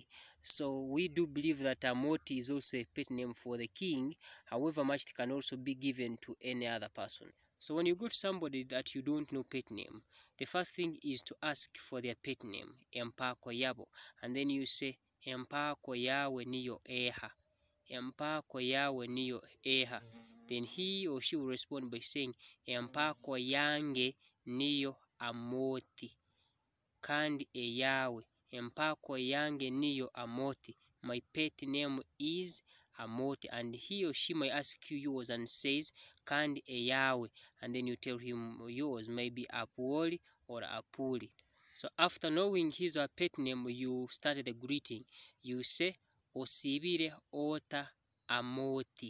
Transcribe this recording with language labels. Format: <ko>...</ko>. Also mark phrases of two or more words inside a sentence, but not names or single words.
<en>So we do believe that Amoti is also a pet name for the king. However much it can also be given to any other person. So when you go to somebody that you don't know pet name, the first thing is to ask for their pet name,</en> <ttj>Empaako yabo,</ttj> <en>and then you say</en> <ttj>Empaako yawe niyo eha. Empaako yawe niyo eha.</ttj> <en>Then he or she will respond by saying</en> <ttj>Empaako yange niyo Amoti. Kandi eyawe. Empaako yange niyo Amoti.</ttj> <en>My pet name is Amoti. And he or she may ask you yours and says</en> <ttj>Kandi eyawe,</ttj> <en>and then you tell him yours, maybe Apuoli or Apuli. So after knowing his or her pet name, you started the greeting. You say</en> <ttj>Osibire ota Amoti.</ttj>